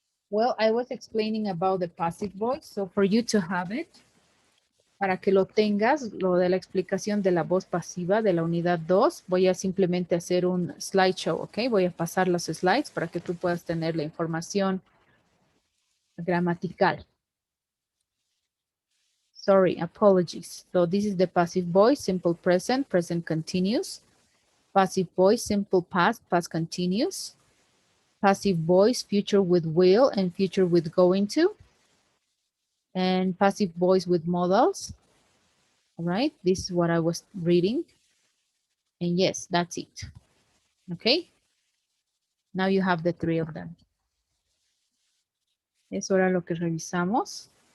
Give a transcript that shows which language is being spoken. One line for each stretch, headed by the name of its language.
English: Well, I was explaining about the passive voice. So for you to have it,
Spanish: para que lo tengas, lo de la explicación de la voz pasiva de la unidad 2, voy a simplemente hacer un slideshow, ¿ok? Voy a pasar los slides para que tú puedas tener la información gramatical.
English: Sorry, apologies. So this is the passive voice, simple present, present continuous. Passive voice, simple past, past continuous. Passive voice, future with will and future with going to. And passive voice with modals. All right, this is what I was reading. And yes, that's it. Okay, now you have the 3 of them.
Spanish: Eso era lo que revisamos.